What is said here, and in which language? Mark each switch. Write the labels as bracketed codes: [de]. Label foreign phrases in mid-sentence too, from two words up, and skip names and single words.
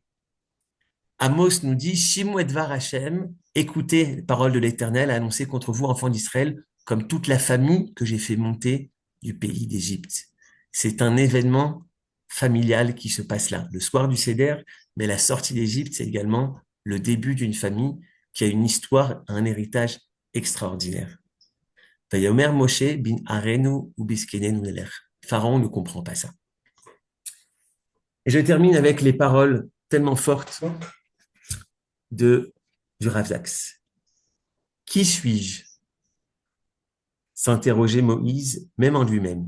[fr] Amos nous dit « [he] שמעו את דבר השם », [fr] écoutez les paroles de l'Éternel annoncées contre vous, enfants d'Israël, comme toute la famille que j'ai fait monter du pays d'Égypte. C'est un événement familial qui se passe là, le soir du Seder, mais la sortie d'Égypte, c'est également le début d'une famille qui a une histoire, un héritage extraordinaire. [he] ויאמר משה בנערינו ובזקנינו נלך. [fr] Pharaon ne comprend pas ça. Et je termine avec les paroles tellement fortes du Rav Zaks. Qui suis-je? S'interrogeait Moïse, même en lui-même.